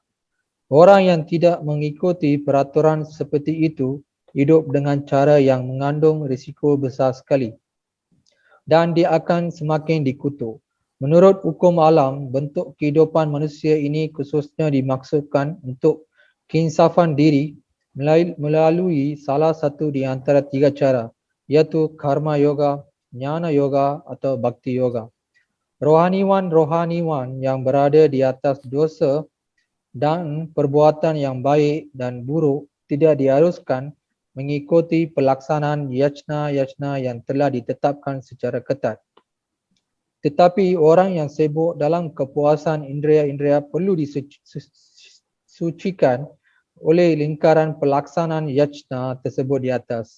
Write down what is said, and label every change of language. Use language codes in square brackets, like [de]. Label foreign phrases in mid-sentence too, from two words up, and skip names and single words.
[id] Orang yang tidak mengikuti peraturan seperti itu hidup dengan cara yang mengandung risiko besar sekali dan dia akan semakin dikutuk. Menurut hukum alam, bentuk kehidupan manusia ini khususnya dimaksudkan untuk keinsafan diri melalui salah satu di antara tiga cara, iaitu [sa] karma yoga, jnana yoga [id] atau [sa] bhakti yoga. [id] Rohaniwan yang berada di atas dosa dan perbuatan yang baik dan buruk tidak diharuskan mengikuti pelaksanaan yajna-yajna yang telah ditetapkan secara ketat. Tetapi orang yang sibuk dalam kepuasan indera-indera perlu disucikan oleh lingkaran pelaksanaan yajna tersebut di atas.